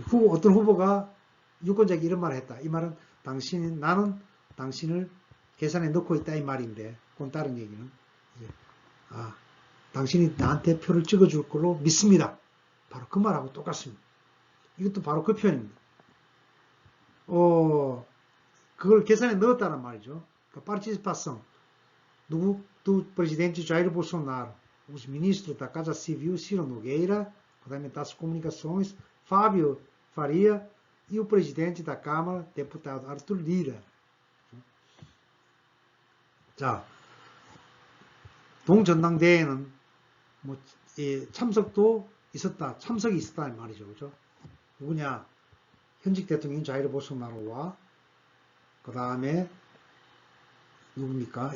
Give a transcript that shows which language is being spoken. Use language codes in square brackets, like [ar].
[ko] 어떤 후보가 유권자에게 이런 말을 했다. 이 말은 나는 당신을 계산에 넣고 있다 이 말인데 그건 다른 얘기는 당신이 나한테 표를 찍어줄 걸로 믿습니다. 바로 그 말하고 똑같습니다. 이것도 바로 그 표현입니다. 그걸 계산에 넣었다는 말이죠. [pt] participação do presidente Jair Bolsonaro, os ministros da Casa Civil, Ciro Nogueira, [ko] 그다음에 [pt] das Comunicações, Fábio Faria, e o presidente da Câmara, deputado Arthur Lira. [ko] 자, 동전당대회는 참석이 있었다 이 말이죠. 그죠? 누구냐? 현직 대통령 자이르 볼소나로와 그 다음에 누굽니까?